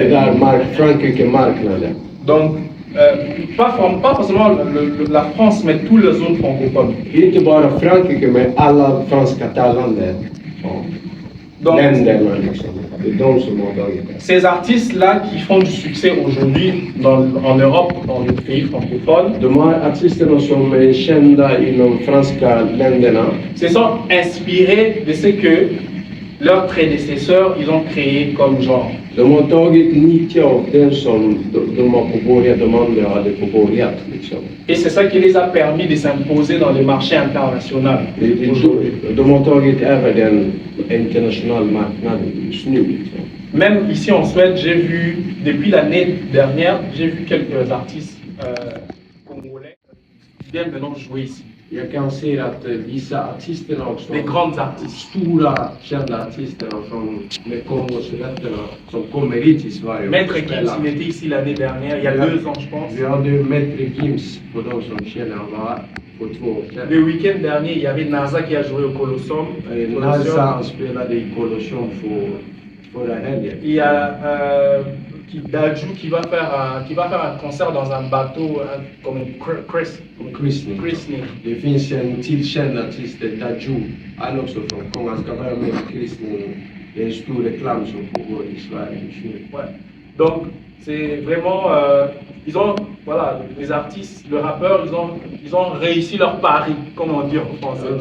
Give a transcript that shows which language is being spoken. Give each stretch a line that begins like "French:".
Swedish: det där Frankrike-marknaden.
French: Donc, pas forcément la France, mais tous les autres francophones.
Swedish: Inte bara Frankrike, men alla fransktalande
French: Donc,
Swedish: länderna liksom. Det är de som har tagit det.
French: ces artistes-là qui font du succès aujourd'hui en Europe, dans les pays francophones,
Swedish: De här artisterna som är kända inom franska länderna,
French: se sont inspirés de ce que leurs prédécesseurs ils ont créé comme genre.
Swedish: de har tagit nytta av det som de har påbörjat, de andra hade påbörjat liksom.
French: Et c'est ça qui les a permis de s'imposer dans les marchés internationaux aujourd'hui.
Swedish: De har tagit över den internationella marknaden just nu liksom.
French: Même ici en Suède, j'ai vu, depuis l'année dernière, j'ai vu quelques artistes congolais qui viennent maintenant jouer ici.
Swedish: Jag kan se att vissa artisterna också,
French: Des grands artistes.
Swedish: stora kända artisterna med Kongos rötterna som kommer hit till Sverige.
French: Maître Gims, il était ici l'année dernière, il y a 2 ans je pense.
Swedish: Vi hade Maître Gims, för de som känner, han var på 2 år sedan.
French: Le week-end dernier, il y avait NASA qui a joué au Colosseum.
Swedish: Nasa han spelade i Colosseum förra helgen.
French: Il y a Dadju qui va faire un concert dans un bateau comme Christning.
Swedish: Det finns en tillkänd artist, Dadju, han också från Kongo. Han ska vara med i Christning. Det är en stor reklam som pågår i Sverige just nu.
French: Ouais. Donc c'est vraiment, voilà, les artistes, le rappeur, ils ont réussi leur pari, comme on dit en français.